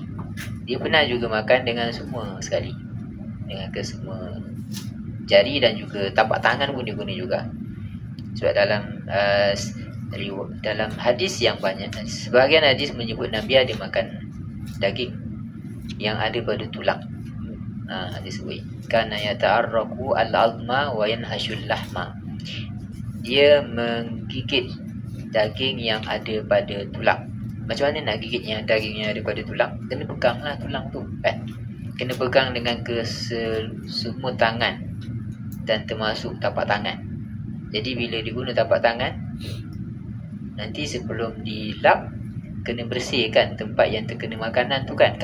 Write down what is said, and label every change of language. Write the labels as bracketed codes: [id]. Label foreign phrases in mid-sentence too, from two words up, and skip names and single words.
[ms] Dia pernah juga makan dengan semua sekali, dengan kesemua jari, dan juga tapak tangan pun dia guna juga. Sebab dalam hadis yang banyak, sebahagian hadis menyebut Nabi ada makan daging yang ada pada tulang. Hadis sebut [ar] كان يتعرق العظم وينهش اللحم. [ms] Dia menggigit daging yang ada pada tulang. Macam mana nak gigitnya daging yang ada pada tulang? Kena peganglah tulang tu kan. Kena pegang dengan semua tangan dan termasuk tapak tangan. Jadi bila diguna tapak tangan, nanti sebelum dilap kena bersihkan tempat yang terkena makanan tu kan.